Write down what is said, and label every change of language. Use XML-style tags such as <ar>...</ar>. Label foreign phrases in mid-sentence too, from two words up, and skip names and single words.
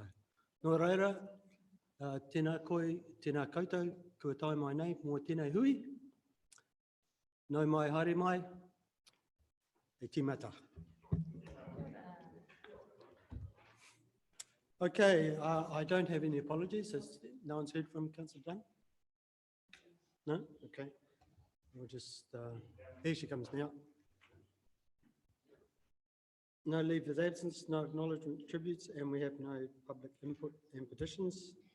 <mi>Nō reira, tēnā koe, tēnā koutou, kua tai mai nei, mō tēnei hui. Nau mai, haere mai, e tīmata.</mi> <en>Okay, I don't have any apologies. Has no one's heard from Councillor Dunn? No? Okay. We'll just, here she comes now. No leave of absence, no acknowledgement of tributes, and we have no public input and petitions.</en>